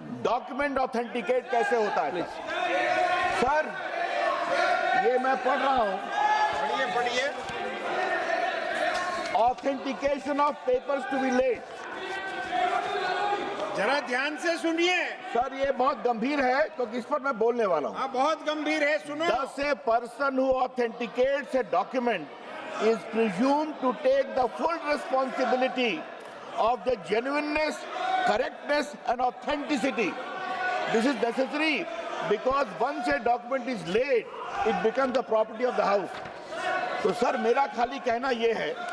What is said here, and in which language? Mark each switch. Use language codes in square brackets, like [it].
[hi] Document authenticate कैसे होता है सर? ये मैं पढ़ रहा हूं, पढ़िए। [en] Authentication of papers to be laid. [hi] जरा ध्यान से सुनिए। सर ये बहुत गंभीर है क्योंकि इस पर मैं बोलने वाला हूं। हाँ, बहुत गंभीर है, सुनो। [en] Thus, a person who authenticates a document is presumed to take the full responsibility of the genuineness, correctness, and authenticity. This is necessary because once a document is laid, it becomes the property of the house. [hi] तो sir मेरा खाली कहना ये है,